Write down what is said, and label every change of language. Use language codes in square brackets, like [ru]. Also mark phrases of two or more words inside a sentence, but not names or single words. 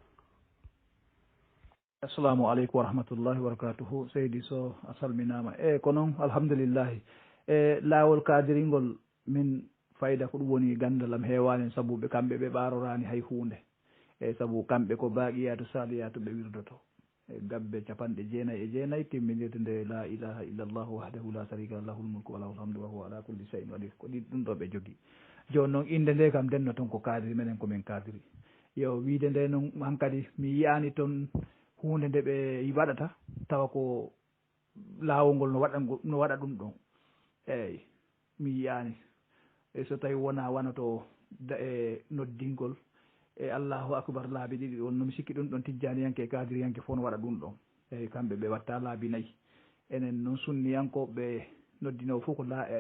[ar] السلام عليكم ورحمة الله وبركاته [ff] seydi so a salminama ko noon alhamdulillahi laawol kadiringol min fayida ko ɗum woni gandalam heewani sabu ɓe kamɓe ɓe ɓarorani hay hunde sabu kamɓe ko baqiyatu saliyatu ɓe wirdoto gabbe 99 timmidirde nde [ar] لا إله إلا الله وحده لا شريك له الملك وله الحمد وهو على كل شيء قدير [ff] ko ɗum ɗo ɓe jogui joni noon inde nde kam denno toon ko kadiri menen komin kadiri yo wiide nde noon hankkadi mi yiyani toon hunde nde ɓe waɗata tawa ko laawol ngol no waɗa ɗum ɗon eyyi mi yiyani so tawi wona wanato e noddingol e [ar] الله أكبر [ff] laabi ɗiɗi on nomi sikki ɗum ɗon tijjaniyanke kadiriyanke fof no waɗa ɗum ɗon eyyi kamɓe ɓe watta laabi nayyi enen noon sunniyankoɓe noddinowo fof ko